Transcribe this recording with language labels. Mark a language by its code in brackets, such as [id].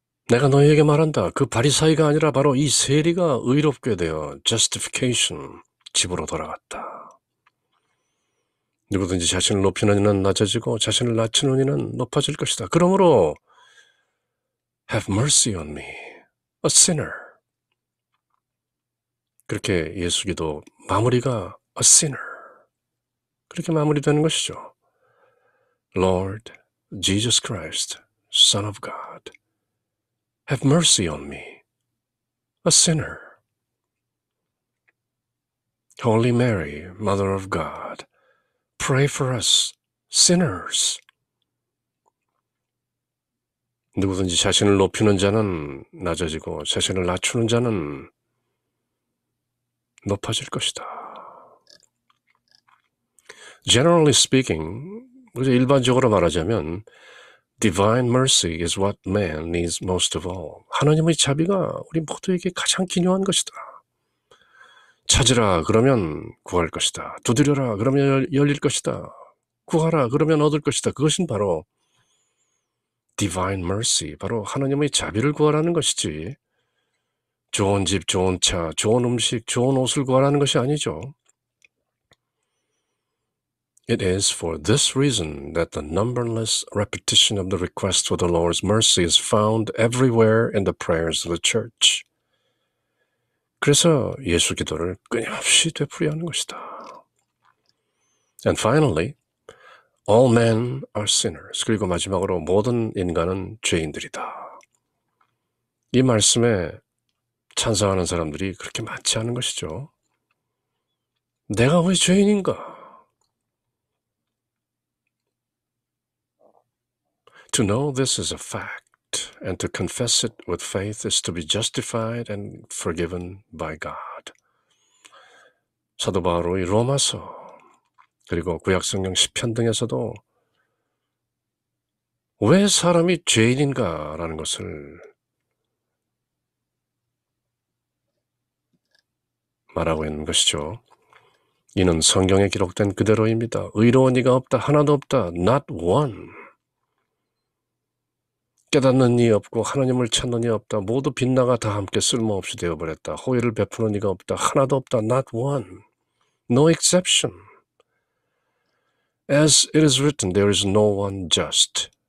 [ko] 내가 너희에게 말한다. 그 바리사이가 아니라 바로 이 세리가 의롭게 되어 justification, 집으로 돌아갔다. 누구든지 자신을 높이는 이는 낮아지고 자신을 낮추는 이는 높아질 것이다. 그러므로 [en] have mercy on me, a sinner. [ko] 그렇게 예수 기도 마무리가 [en] a sinner. [ko] 그렇게 마무리되는 것이죠. [en] Lord Jesus Christ, Son of God, have mercy on me, a sinner. Holy Mary, Mother of God, pray for us, sinners. [ko] 누구든지 자신을 높이는 자는 낮아지고 자신을 낮추는 자는 높아질 것이다. [en] Generally speaking, [ko] 일반적으로 말하자면 [en] Divine mercy is what man needs most of all. [ko] 하나님의 자비가 우리 모두에게 가장 기묘한 것이다. 찾으라 그러면 구할 것이다. 두드려라 그러면 열릴 것이다. 구하라 그러면 얻을 것이다. 그것은 바로 [en] Divine mercy, [ko] 바로 하나님의 자비를 구하라는 것이지 좋은 집, 좋은 차, 좋은 음식, 좋은 옷을 구하라는 것이 아니죠. [en] It is for this reason that the numberless repetition of the request for the Lord's mercy is found everywhere in the prayers of the church. [ko] 그래서 예수 기도를 끊임없이 되풀이하는 것이다. [en] And finally, all men are sinners. [ko] 그리고 마지막으로 모든 인간은 죄인들이다. 이 말씀에 찬성하는 사람들이 그렇게 많지 않은 것이죠. 내가 왜 죄인인가? [en] To know this is a fact and to confess it with faith is to be justified and forgiven by God. [ko] 사도 바울의 로마서 그리고 구약성경 시편 등에서도 왜 사람이 죄인인가라는 것을 말하고 있는 것이죠. 이는 성경에 기록된 그대로입니다. 의로운 이가 없다. 하나도 없다. [en] Not one. [ko] 깨닫는 이 없고 하나님을 찾는 이 없다. 모두 빗나가 다 함께 쓸모없이 되어버렸다. 호의를 베푸는 이가 없다. 하나도 없다. [en] Not one. No exception. As it is written, there is no one just.